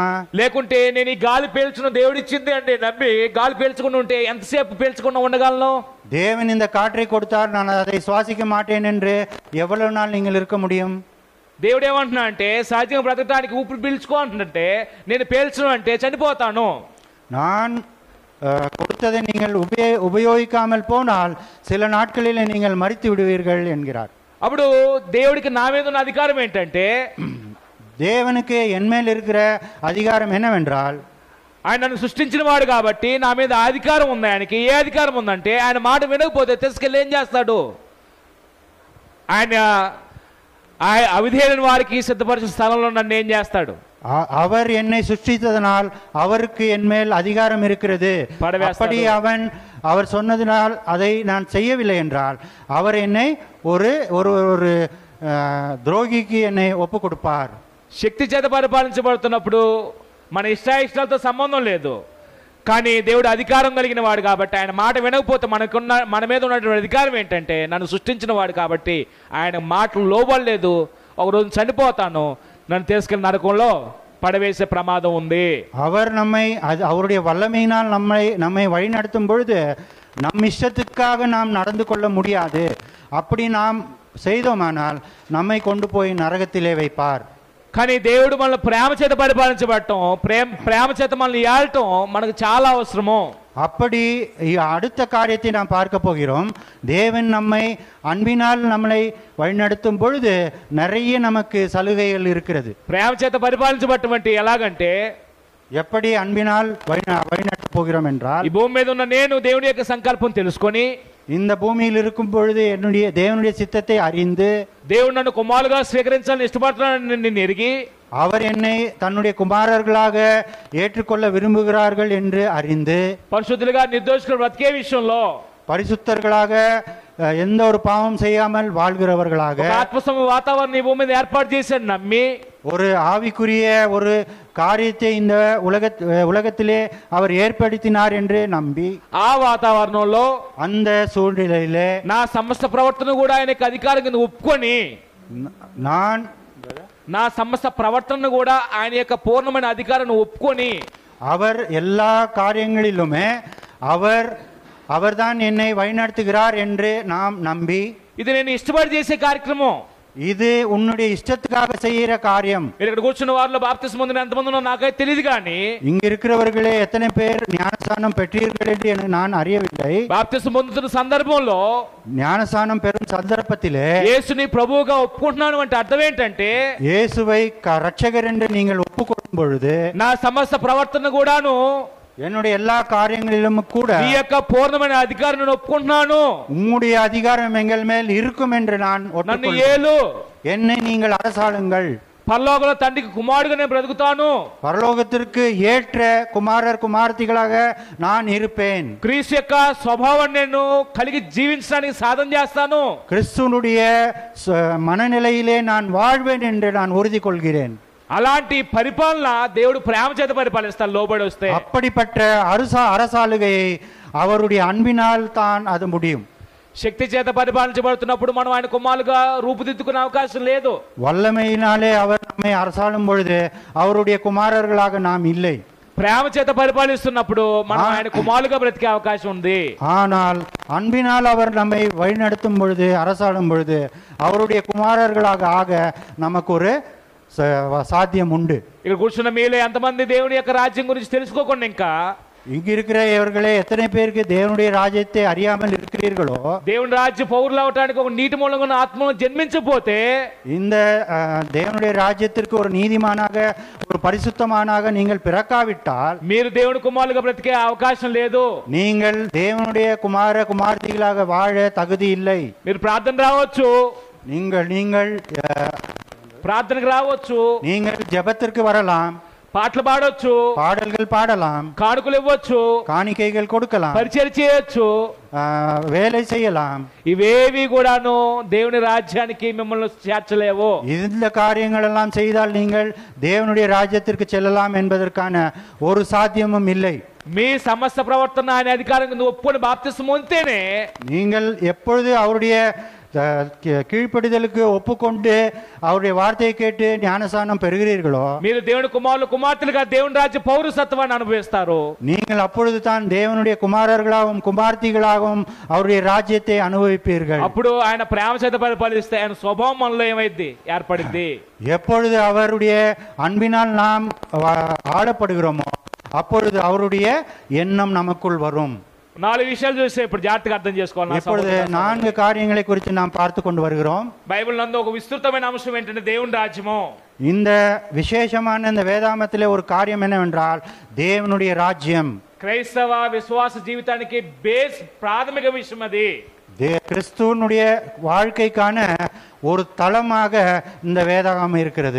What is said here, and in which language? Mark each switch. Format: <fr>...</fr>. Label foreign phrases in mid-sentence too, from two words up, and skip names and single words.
<te>లేకుంటే నేను ఈ గాలి పీల్చుకున్న దేవుడు ఇచ్చింది అంటే నమ్మి గాలి పీల్చుకుని ఉంటే ఎంతసేపు పీల్చుకున్నా ఉండగలను?</te> <ta>தேவன் இந்த காற்றை கொடுத்தார், நான் அதை சுவாசிக்க மாட்டேன் என்று எவ்வளவு நாள் நீங்கள் இருக்க முடியும்?</ta> <te>దేవుడు ఏమంటున్నా అంటే సహజంగా బ్రతకడానికి ఊపిరి పీల్చుకో అంటుంటే నేను పీల్చను అంటే చనిపోతాను.</te> <ta>நான் கொடுத்ததை நீங்கள் உபயோகிக்காமல் போனால் சில நாட்களில் நீங்கள் மரித்து விடுவீர்கள் என்கிறார்.</ta> <te>అప్పుడు దేవుడికి నా మీద ఉన్న అధికారం ఏంటంటే,</te> <ta>தேவனுக்கு என் மேல் இருக்கிற அதிகாரம் என்னவென்றால்,</ta> <te>ఆయన నన్ను సృష్టించిన వాడు కాబట్టి నా మీద అధికారం ఉంది. ఆయనకి ఏ అధికారం ఉందంటే ఆయన మాట వినకపోతే తీసుకెళ్ళి ఏం చేస్తాడు? ఆయన అవిధేయులైన వారికి సిద్ధపరిచిన స్థలంలో నన్ను ఏం చేస్తాడు?</te> <ta>அவர் என்னை சிருஷ்டித்ததனால் அவருக்கு என் மேல் அதிகாரம் இருக்கிறது. அப்படி அவர் சொன்னதினால் அதை நான் செய்யவில்லை என்றால் அவர் என்னை ஒரு துரோகிக்கு என்னை ஒப்பு கொடுப்பார்.</ta> <te>శక్తి చేత పరిపాలించబడుతున్నప్పుడు మన ఇష్టాయిష్టాలతో సంబంధం లేదు, కానీ దేవుడు అధికారం కలిగిన వాడు కాబట్టి ఆయన మాట వినకపోతే మన మీద ఉన్నటువంటి అధికారం ఏంటంటే నన్ను సృష్టించిన వాడు కాబట్టి ఆయన మాటలు లోబడలేదు, ఒకరోజు చనిపోతాను, నన్ను తీసుకెళ్ళి నరకంలో</te> <ta>படவேச பிரமாதம் உண்டு. அவர் அவருடைய வல்லமையினால் நம்மை வழி நடத்தும் பொழுது நம் இஷ்டத்துக்காக நாம் நடந்து கொள்ள முடியாது. அப்படி நாம் செய்தோமானால் நம்மை கொண்டு போய் நரகத்திலே வைப்பார்.</ta> <te>కానీ దేవుడు మనల్ని ప్రేమ చేత పరిపాలించబడటం, ప్రేమ చేత మనల్ని ఏలటం మనకు చాలా అవసరము.</te> <ta>அப்படி அடுத்த காரியத்தை நாம் பார்க்க போகிறோம். தேவன் நம்மை அன்பினால் நம்மளை வழிநடத்தும் பொழுது நிறைய நமக்கு சலுகைகள் இருக்கிறது.</ta> <te>ప్రేమ చేత పరిపాలించబడటం అంటే ఎలాగంటే</te> <ta>எப்படி అన్பினால் வழிநடத்த போகிறோம் என்றால்,</ta> <te>ఈ భూమి మీద ఉన్న నేను దేవుని యొక్క సంకల్పం తెలుసుకొని</te> <ta>இந்த பூமியில் இருக்கும் பொழுது தேவனுடைய சித்தத்தை அறிந்து</ta> <te>దేవుడు నన్ను కుమారుగా స్వీకరించాలని ఇష్టపడుతున్నానని ఎరిగి</te> <ta>அவர் என்னை தன்னுடைய குமாரர்களாக ஏற்றுக்கொள்ள விரும்புகிறார்கள் என்று அறிந்து</ta> <te>పరిశుద్ధులుగా నిర్దోషులుగా బ్రతికే విషయంలో</te> <ta>பரிசுத்தர்களாக எந்த ஒரு பாவம் செய்யாமல் வாழ்கிறவர்களாக</ta> <te>ఆత్మసమ వాతావరణం ఈ భూమి మీద ఏర్పాటు చేశాడు నమ్మి</te> <ta>ஒரு ஆவிக்குரிய ஒரு காரியத்தை இந்த உலகத்திலே அவர் ஏற்படுத்தினார் என்று நம்பி</ta> <te>ఆ వాతావరణంలో</te> <ta>அந்த சூழ்நிலையிலே</ta> <te>నా సమస్త ప్రవర్తన కూడా ఆయనకు అధికారం కింద ఒప్పుకొని నా సమస్త ప్రవర్తనను కూడా ఆయన యొక్క పూర్ణమైన అధికారాన్ని ఒప్పుకొని</te> <ta>அவர் எல்லா காரியங்களிலுமே அவர்தான் என்னை வழிநடத்துகிறார் என்று நாம் நம்பி</ta> <te>ఇది నేను ఇష్టపడి చేసే కార్యక్రమం,</te> <ta>இது உன்னுடைய இஷ்டத்துக்காக செய்யற காரியம்.</ta> <te>ఇక్కడ కూర్చున్న వారిలో బాప్తిస్మం పొందిన ఎంతమంది ఉన్నారో నాకైతే తెలియదు, కానీ</te> <ta>இங்க இருக்கிறவர்களே எத்தனை பேர் ஞானஸ்நானம் பெற்றீர்கள் என்று நான் அறியவில்லை.</ta> <te>బాప్తిస్మం పొందుతున్న సందర్భంలో</te> <ta>ஞானஸ்நானம் பெறும் சந்தர்ப்பத்திலே</ta> <te>యేసుని ప్రభువుగా ఒప్పుకుంటున్నాను అంటే అర్థం ఏంటంటే</te> <ta>இயேசுவை ரட்சகர் என்று நீங்கள் ஒப்புக்கொள்ளும் பொழுது</ta> <te>నా సమస్త ప్రవర్తన కూడాను</te> <ta>என்னுடைய எல்லா காரியங்களிலும் கூட</ta> <te>ఈ యొక్క పూర్ణమైన అధికారం నేను ఒప్పుకుంటున్నాను,</te> <ta>உம்முடைய அதிகாரம் எங்கள் மேல் இருக்கும் என்று நான்</ta> <te>నన్ను ఏలు,</te> <ta>என்னை நீங்கள் அரசாளுங்கள்,</ta> <te>పరలోకంలో తండ్రికి కుమారుడుగా నేను బ్రతుకుతాను,</te> <ta>பரலோகத்திற்கு ஏற்ற குமாரர் குமார்த்திகளாக நான் இருப்பேன்,</ta> <te>క్రీస్తు యొక్క స్వభావాన్ని నేను కలిగి జీవించడానికి సాధన చేస్తాను,</te> <ta>கிறிஸ்துவனுடைய மனநிலையிலே நான் வாழ்வேன் என்று நான் உறுதி கொள்கிறேன்.</ta> <te>అలాంటి పరిపాలన దేవుడు ప్రేమ చేత పరిపాలిస్తాడు లోబడి వస్తే.</te> <ta>அப்படிப்பட்ட அரசாளுகையை அவருடைய அன்பினால் தான் அது முடியும்.</ta> <te>శక్తి చేత పరిపాలించబడుతున్నప్పుడు మనం ఆయన కుమారులుగా రూపుదిద్దుకునే అవకాశం లేదు.</te> <ta>வல்லமையினாலே அவர் நம்மை அரசாளும் பொழுது அவருடைய குமாரர்களாக நாம் இல்லை.</ta> <te>ప్రేమ చేత పరిపాలిస్తున్నప్పుడు మనం ఆయన కుమారులుగా బ్రతికే అవకాశం ఉంది.</te> <ta>ஆனால் அன்பினால் அவர் நம்மை வழிநடத்தும் பொழுது அரசாளும் பொழுது அவருடைய குமாரர்களாக ஆக நமக்கு ஒரு சாத்தியம் உண்டு.</ta> <te>ఇక్కడ కూర్చున్న మీలో ఎంతమంది దేవుని యొక్క రాజ్యం గురించి తెలుసుకోకుండా ఇంకా</te> <ta>இங்க இருக்கிற இவர்களே எத்தனை பேருக்கு தேவனுடைய ராஜ்யத்தை அறியாமல் இருக்கிறீர்களோ,</ta> <te>దేవుని రాజ్య పౌరులు అవడానికి ఒక నీటి మూలంగా ఉన్న ఆత్మను జన్మించకపోతే</te> <ta>இந்த தேவனுடைய ராஜ்யத்திற்கு ஒரு நீதிமானாக ஒரு பரிசுத்தமானாக நீங்கள் பிறக்காவிட்டால்</ta> <te>మీరు దేవుని కుమారులుగా బ్రతికే అవకాశం లేదు.</te> <ta>நீங்கள் தேவனுடைய குமார குமார்த்திகளாக வாழ தகுதி இல்லை.</ta> <te>మీరు ప్రార్థన రావచ్చు,</te> <ta>நீங்கள்</ta> <te>ప్రార్థనకు రావచ్చు,</te> <ta>நீங்கள் ஜெபத்திற்கு வரலாம்,</ta> <te>పాటలు పాడొచ్చు,</te> <ta>பாடல்கள் பாடலாம்,</ta> <te>కానుకలు ఇవ్వచ్చు,</te> <ta>காணிக்கைகள் கொடுக்கலாம்,</ta> <te>పరిచయం చేయొచ్చు,</te> <ta>வேலை செய்யலாம்.</ta> <te>ఇవేవి కూడాను దేవుని రాజ్యానికి మిమ్మల్ని చేర్చలేవు.</te> <ta>இந்த காரியங்கள் எல்லாம் செய்தால் நீங்கள் தேவனுடைய ராஜ்யத்திற்கு செல்லலாம் என்பதற்கான ஒரு சாத்தியமும் இல்லை.</ta> <te>మీ సమస్త ప్రవర్తన ఆయన అధికారం కింద ఒప్పుకొని బాప్తిస్మం పొందితేనే</te> <ta>நீங்கள் எப்பொழுது அவருடைய கீழ்ப்படிதலுக்கு ஒப்புக்கொண்டு அவருடைய வார்த்தையை கேட்டு ஞானஸ்நானம் பெறுகிறீர்களோ</ta> <te>మీరు దేవుని కుమారులు కుమార్తెలుగా దేవుని రాజ్య పౌరసత్వాన్ని అనుభవిస్తారు.</te> <ta>நீங்கள் அப்பொழுது தான் தேவனுடைய குமாரர்களாகவும் குமார்த்திகளாகவும் அவருடைய ராஜ்யத்தை அனுபவிப்பீர்கள்.</ta> <te>అప్పుడు ఆయన ప్రేమ చేత పరిపాలిస్తే ఆయన స్వభావం మనలో ఏమైంది ఏర్పడింది.</te> <ta>எப்பொழுது அவருடைய அன்பினால் நாம் ஆளப்படுகிறோமோ அப்பொழுது அவருடைய எண்ணம் நமக்குள் வரும்.</ta> <te>4 విషయాలు చూస్తే ఇప్పుడు జాగ్రత్తగా అర్థం చేసుకోవాలి.</te> <ta>இப்பொழுது 4 காரியங்களை குறித்து நாம் பார்த்து கொண்டு வருகிறோம்.</ta> <te>బైబిల్ నందు ఒక విస్తృతమైన అంశం ఏంటంటే దేవుని రాజ్యము.</te> <ta>இந்த விசேஷமான இந்த வேதாமத்திலே ஒரு காரியம் என்னவென்றால் தேவனுடைய ராஜ்யம்.</ta> <te>క్రైస్తవ విశ్వాస జీవితానికి బేస్ ప్రాథమిక విషయం అది.</te> <ta>கிறிஸ்துவனுடைய வாழ்க்கைக்கான ஒரு தளமாக இந்த வேதாகமம் இருக்கிறது.</ta>